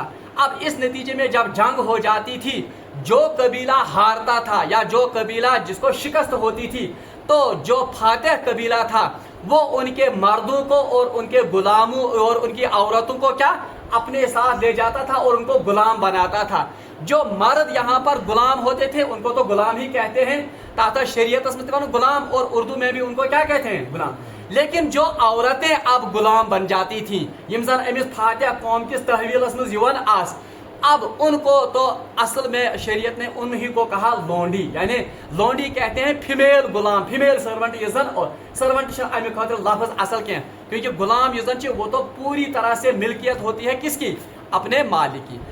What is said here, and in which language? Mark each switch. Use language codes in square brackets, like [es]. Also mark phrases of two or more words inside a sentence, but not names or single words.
[ur] اب اس نتیجے میں جب جنگ ہو جاتی تھی, جو قبیلہ ہارتا تھا یا جو قبیلہ جس کو شکست ہوتی تھی, تو جو فاتح قبیلہ تھا وہ ان کے مردوں کو اور ان کے غلاموں اور ان کی عورتوں کو کیا اپنے ساتھ لے جاتا تھا اور ان کو غلام بناتا تھا. جو مرد یہاں پر غلام ہوتے تھے ان کو تو غلام ہی کہتے ہیں, تحت شریعت میں غلام, اور اردو میں بھی ان کو کیا کہتے ہیں, غلام. [ks] لیکن جو عورتیں اب غلام بن جاتی تھیں یم زن امس فاتح قوم کس تحویلس مز یوان آس, [ur] اب ان کو تو اصل میں شریعت نے انہی کو کہا لونڈی, یعنی لونڈی کہتے ہیں فیمیل غلام, [en] female servant [ks] یہ زن, [ur] اور سرونٹ [ks] امہ خاطر [ur] لفظ اصل کی, کیونکہ غلام [ks] یہ زن [ur] وہ تو پوری طرح سے ملکیت ہوتی ہے کس کی, اپنے مالک کی.